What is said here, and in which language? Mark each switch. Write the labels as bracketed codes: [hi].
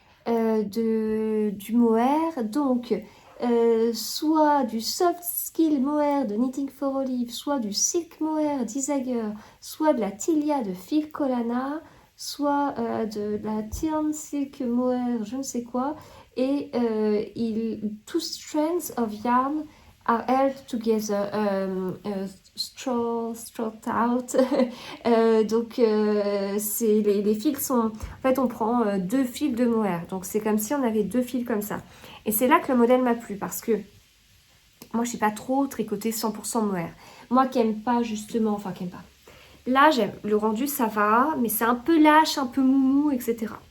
[fr] du mohair. Donc, soit du soft skill mohair de Knitting for Olive, soit du silk mohair d'Isager, soit de la Tilia de Phil Colana, soit de la Tirn silk mohair je ne sais quoi. [en] Et two strands of yarn are held together, stretched out. [fr] Donc c'est les fils sont, en fait on prend deux fils de mohair, donc c'est comme si on avait deux fils comme ça. Et c'est là que le modèle m'a plu, parce que moi je sais pas trop tricoter 100% mohair. Moi qui aime pas justement, enfin qui aime pas. Là j'aime, le rendu ça va, mais c'est un peu lâche, un peu moumou, etc.